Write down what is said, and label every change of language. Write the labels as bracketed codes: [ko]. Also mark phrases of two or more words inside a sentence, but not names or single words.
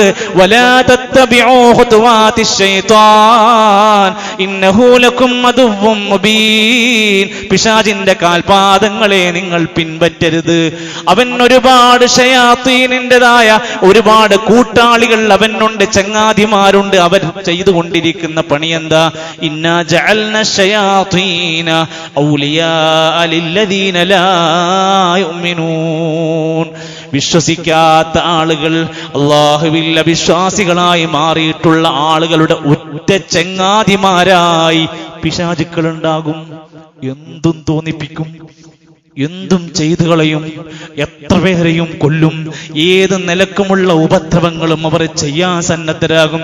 [ar] ولا تتبعوا خطوات الشيطان إنه لكم عدو مبين, [ml] പിശാചിന്റെ കാൽപാദങ്ങളെ നിങ്ങൾ പിൻപറ്റരുത്. അവൻ ഒരുപാട് ശയാത്തീനിൻ്റെതായ ഒരുപാട് കൂട്ടാളികൾ അവനുണ്ട്, ചങ്ങാതിമാരുണ്ട്. അവർ ചെയ്തുകൊണ്ടിരിക്കുന്ന പണി എന്താ? [ar] إنا جعلنا الشياطين أولياء للذين لا يؤمنون, [ml] വിശ്വസിക്കാത്ത ആളുകൾ അല്ലാഹുവിൽ അവിശ്വാസികളായി മാറിയിട്ടുള്ള ആളുകളുടെ ഒറ്റ ചങ്ങാതിമാരായി പിശാചുക്കൾ ഉണ്ടാകും. എന്തും തോന്നിപ്പിക്കും, എന്തും ചെയ്തു കളയും, എത്ര പേരെയും കൊല്ലും, ഏത് നിലക്കുമുള്ള ഉപദ്രവങ്ങളും അവർ ചെയ്യാൻ സന്നദ്ധരാകും.